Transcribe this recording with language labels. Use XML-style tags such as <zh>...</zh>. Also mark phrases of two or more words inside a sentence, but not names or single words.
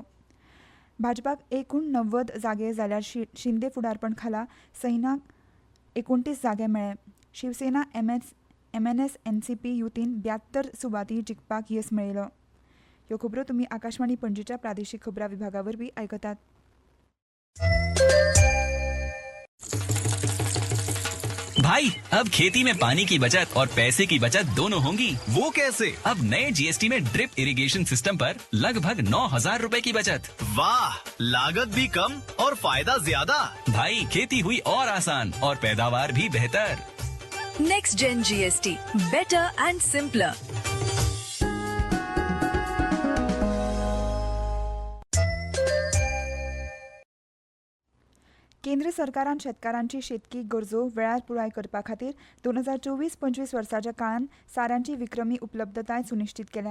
<kok>भाजपाक एकूण 90 जागे जाल्यार शिंदे फुडारपण खाला सैनाक 29 जागे मेळ्ळे. शिवसेना MNS NCP युतीन 72 सुवाती जिखपाक येस मेळयलो. ह्यो खबरो तुम्ही आकाशवाणी पणजीच्या प्रादेशीक खबरां विभागावरवीं आयकतात.</kok> <hi>भाई अब खेती में पानी की बचत और पैसे की बचत दोनों होंगी. वो कैसे? अब नए जीएसटी में</hi> <en>drip irrigation system</en> <hi>पर लगभग 9,000 रुपए की बचत. वाह, लागत भी कम और फायदा ज्यादा. भाई खेती हुई और आसान और पैदावार भी बेहतर.</hi> <en>Next Gen GST, better and simpler.</en> <kok>केंद्र सरकारान शेतकारांची शेतकी गरजो वेळार पुराय करपा खातीर 2024-25 वर्साच्या काळान साऱ्यांची विक्रमी उपलब्धताय सुनिश्चित केल्या.</kok>